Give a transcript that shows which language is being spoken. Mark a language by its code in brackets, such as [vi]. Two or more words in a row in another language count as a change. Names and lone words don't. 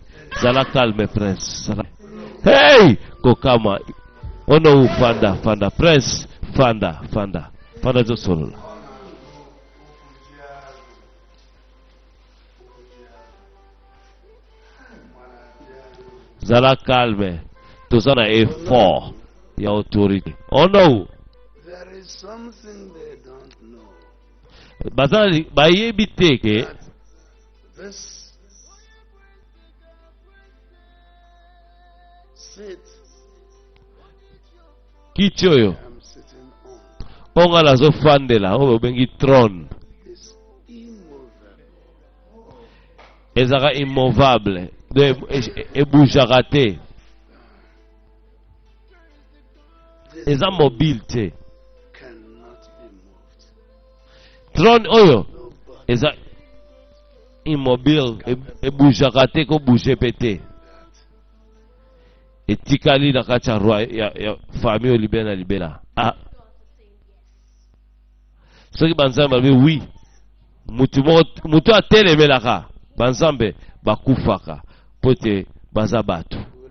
[ln] Zala calme prince. Hey! Kokama. Ono fanda. Prince. Fanda. Fanda zo solo. Zala calme. Tozana effort. [en] Your authority. Oh no. there is something they don't know. [ln] Bazali bayebi teke [en] This seat [ln] kiti oyo [en] I'm sitting on [ln] onga nazo fandela oyo bengi trône [en] is immovable. [ln] ezaka immovable ebougeaka te eza mobile te [en] Cannot be moved. [ln] Trône oyo eza immobile ebougeaka te ko bouge pété. Etikali na kati ya roi ya famille oyo libela na libela. Ah. Soki banzambe balobi oui, mutu atelemelaka banzambe bakufaka po te baza bato.